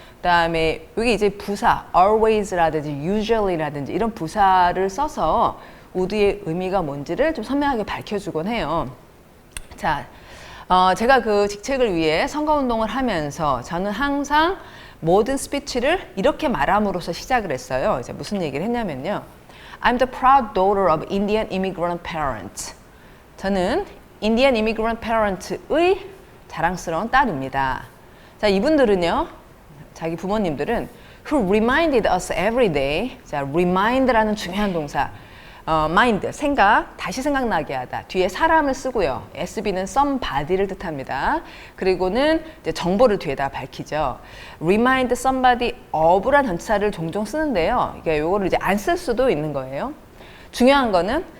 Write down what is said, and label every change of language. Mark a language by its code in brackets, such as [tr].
[ko] 그다음에 여기 이제 부사 always라든지 usually라든지 이런 부사를 써서 would의 의미가 뭔지를 좀 선명하게 밝혀주곤 해요. 자, 제가 그 직책을 위해 선거운동을 하면서 저는 항상 모든 스피치를 이렇게 말함으로써 시작을 했어요. 이제 무슨 얘기를 했냐면요. [en] I'm the proud daughter of Indian immigrant parents. [ko] 저는 [en] Indian immigrant parents [ko] 의 자랑스러운 딸입니다. 자, 이분들은요. 자기 부모님들은 [en] who reminded us every day. [ko] 자, remind라는 중요한 동사. mind, 생각, 다시 생각나게 하다. 뒤에 사람을 쓰고요. SB는 somebody를 뜻합니다. 그리고는 이제 정보를 뒤에다 밝히죠. remind somebody of란 전치사를 종종 쓰는데요. 이게 요거를 이제 안 쓸 수도 있는 거예요. 중요한 거는